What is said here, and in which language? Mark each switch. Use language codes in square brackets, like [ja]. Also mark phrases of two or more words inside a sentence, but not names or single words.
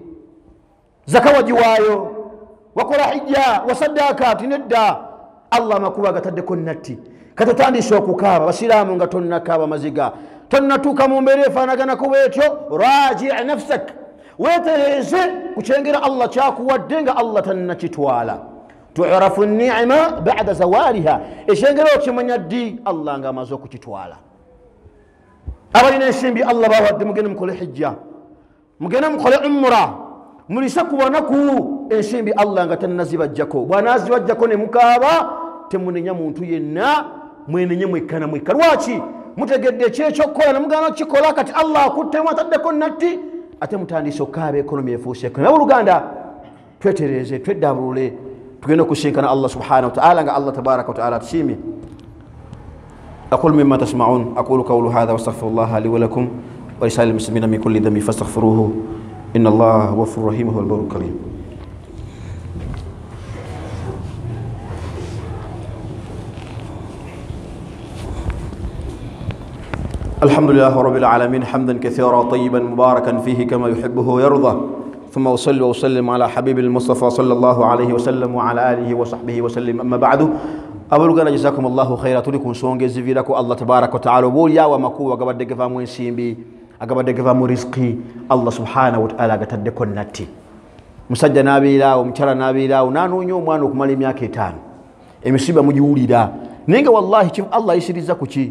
[lg] Zaka wagiwaayo, wakola hijja, wasaddaaka ati nedda, Allah amakuba agataddeko natti. Katutandise okukaaba basiraamu nga tonnakaaba maziga, tonnatuuka mu mbeera efaanaganako bwetyo. [ar] راجع نفسك, [lg] weetereeze ku kyengera Allah kyakuwadde nga Allah tannakitwala. [ar] تعرف النعمة بعد زوالها, [lg] ekyengera okimanya ddi Allah nga amaze okukitwala. Abalina ensimbi Allah bawadde mugende mukole hijja, mugende mukole umra, mulise ku banaku ensimbi Allah nga tannazibajjako. Bw'anaazibajjako ne mukaaba temunenya muntu yenna, mwenenye mwekana mweka. Lwaki? Mutegedde ekyekyokukola ne mugaana okukikola kati Allah akuttemu ataddeko natti ate mutandise okukaaba ekonomi efuuse ekonomi. Abooluganda twetereeze, tweddabulule, tugenda okusinkana Allah [ar] سبحانه وتعالى [lg] nga Allah [ar] تبارك وتعالى [lg] atusiimye. [ar] أقول مما تسمعون أقول قولي هذا واستغفر الله لي ولكم ولسائر المسلمين من كل ذنب فاستغفروه إن الله هو الغفور الرحيم وهو البر الكريم. الحمد لله رب العالمين حمدا كثيرا طيبا مباركا فيه كما يحبه ويرضى، ثم أصلي وأسلم على حبيب المصطفى صلى الله عليه وسلم وعلى آله وصحبه وسلم. أما بعد، [lg] abooluganda [ar] جزاكم الله خيرا, [lg] tuli ku nsonga eziviirako Allah [ar] تبارك وتعالى [lg] oboolyawo amakubo agabadde gavaamu ensimbi, agabadde gavaamu riziki, Allah [ar] سبحانه وتعالى [lg] agataddeko natti. Musajja n'abeeraawo, omukyala n'abeeraawo n'anoonya omwana okumala emyaka 5, emisiba mugiwulira naye nga wallahi Allah ayisiriza ku ki?